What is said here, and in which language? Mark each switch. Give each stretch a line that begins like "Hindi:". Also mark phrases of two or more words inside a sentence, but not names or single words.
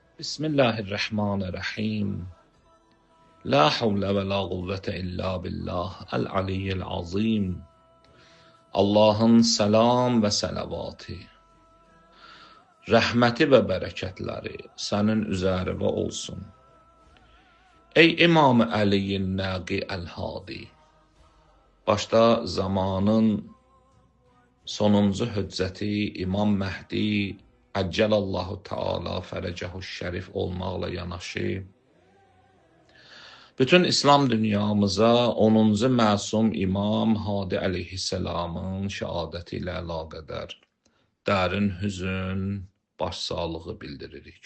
Arabic: Bismillahirrahmanirrahim. لا حول ولا قوة إلا بالله العلي العظيم.
Azerbaijani: Allahın selam ve selavatı, rəhməti və bərəkətləri sənin üzərində olsun. Ey İmam Əliyin Nəqi Əl-Hadi, başda zamanın sonuncu hüccəti İmam Məhdi
Arabic: عجل الله تعالى فرجه الشريف
Azerbaijani: olmaqla yanaşı, bütün İslam dünyamıza 10-cu məsum İmam Hadi əleyhisselamın şəhadəti ilə əlaqədar dərin hüzün, başsağlığı bildiririk.